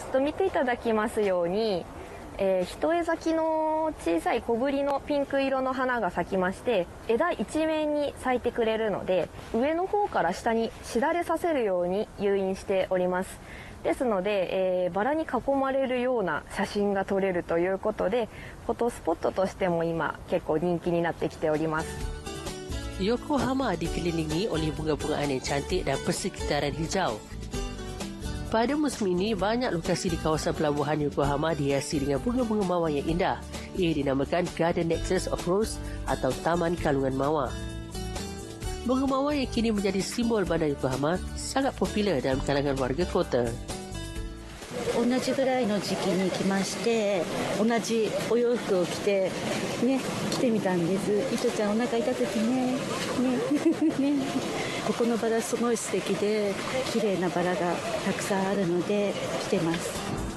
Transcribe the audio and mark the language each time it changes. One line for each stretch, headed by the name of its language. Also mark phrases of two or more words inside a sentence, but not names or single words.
Japanese: と見ていただきますように、一重咲きの小さい小ぶりのピンク色の花が咲きまして、枝一面に咲いてくれるので、上の方から下にしだれさせるように誘引しております。ですので、バラに囲まれるような写真が撮れるということで、フォトスポットとしても今結構人気になってきております。
Malay: Yokohama dikelilingi oleh bunga-bungaan yang cantik dan persekitaran hijau. Pada musim ini, banyak lokasi di kawasan pelabuhan Yokohama dihiasi dengan bunga-bunga mawar yang indah. Ia dinamakan Garden Nexus of Rose atau Taman Kalungan Mawar. Bunga mawar yang kini menjadi simbol bandar Yokohama sangat popular dalam kalangan warga kota.
Japanese: 同じぐらいの時期に来まして、同じお洋服を着て来てみたんです。いとちゃんお腹痛くてねここのバラすごい素敵で綺麗なバラがたくさんあるので来てます。